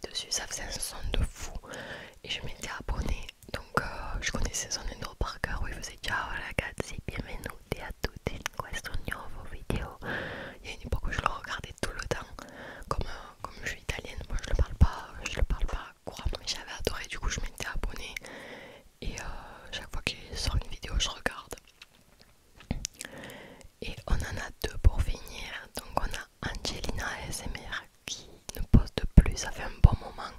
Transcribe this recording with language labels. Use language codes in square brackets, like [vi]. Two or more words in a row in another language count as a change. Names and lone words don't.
[fr] ça faisait un son de fou et je m'étais abonnée. Donc je connaissais son intro par cœur où il faisait [it] ciao ragazzi, benvenuti a tutti in questo nuovo video. [fr] Il y a une époque où je le regardais tout le temps. Comme je suis italienne, moi je le parle pas couramment, mais j'avais adoré, du coup je m'étais abonnée. Et chaque fois qu'il sort une vidéo, je regarde. Et on en a deux pour finir. Donc on a Angelina ASMR qui ne poste plus, ça fait un bon moment.